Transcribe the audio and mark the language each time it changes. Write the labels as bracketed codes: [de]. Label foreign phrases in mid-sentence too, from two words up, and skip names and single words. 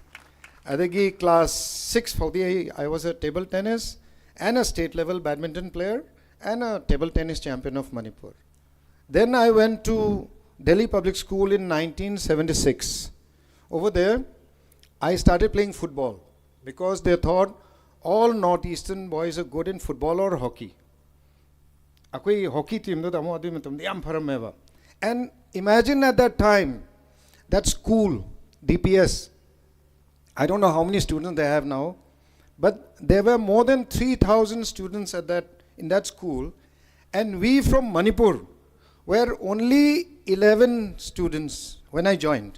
[en] Adagi class 6 I was a table tennis and a state level badminton player and a table tennis champion of Manipur. Then I went to Delhi Public School in 1976. Over there, I started playing football because they thought all northeastern boys are good in football or hockey. [mni] Akoi hockey team do tamo adu matam yam pharam meva. [en] And imagine at that time, that school, DPS, I don't know how many students they have now, but there were more than 3,000 students in that school, and we from Manipur were only 11 students when I joined.